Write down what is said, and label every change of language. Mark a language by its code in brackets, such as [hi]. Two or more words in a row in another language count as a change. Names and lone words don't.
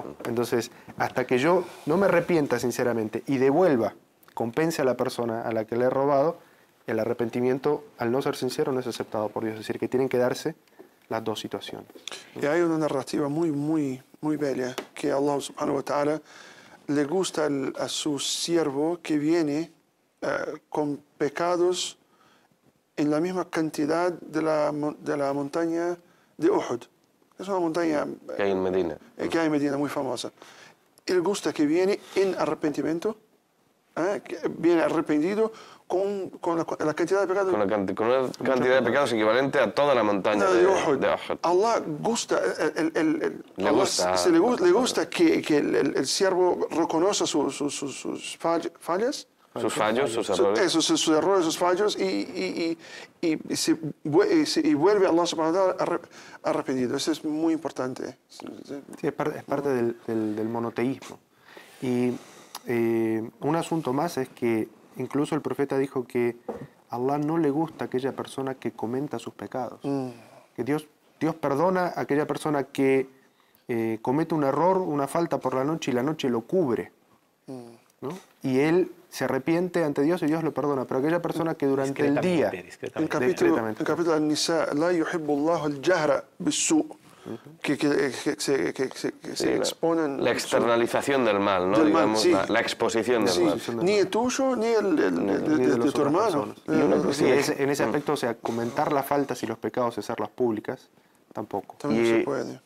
[es] Entonces, hasta que yo no me arrepienta sinceramente y devuelva, compense a la persona a la que le he robado, el arrepentimiento, al no ser sincero, no es aceptado por Dios. Es decir, que tienen que darse las dos situaciones. Y hay una narrativa muy bella, que Allah [ar] سبحانه وتعالى [es] le gusta a su siervo que viene con pecados en la misma cantidad de la montaña de Uhud. Es una montaña que hay en Medina. Que hay en Medina, muy famosa. Él gusta que viene en arrepentimiento, que viene arrepentido con la cantidad de pecados. Con una cantidad de pecados equivalente a toda la montaña de Uhud. Allah gusta, le gusta que el siervo reconozca sus fallas. Sus fallos, sus errores. Sus errores, sus fallos, y vuelve a Allah [ar] سبحانه وتعالى [es] arrepentido. Eso es muy importante. Sí, es parte del monoteísmo. Y un asunto más es que incluso el profeta dijo que a Allah no le gusta aquella persona que comenta sus pecados. Que Dios perdona a aquella persona que comete un error, una falta por la noche, y la noche lo cubre, ¿no? Y él se arrepiente ante Dios y Dios lo perdona. Pero aquella persona que durante el día... En el capítulo An-Nisa, [ar] لا يحب الله الجهر بالسوء', [es] que se exponen... La externalización del mal, ¿no? Digamos, sí. la exposición del mal. Ni el tuyo, ni el de tu hermano. Sí, en ese aspecto, o sea, comentar las faltas y los pecados y hacerlas públicas, tampoco. También se puede.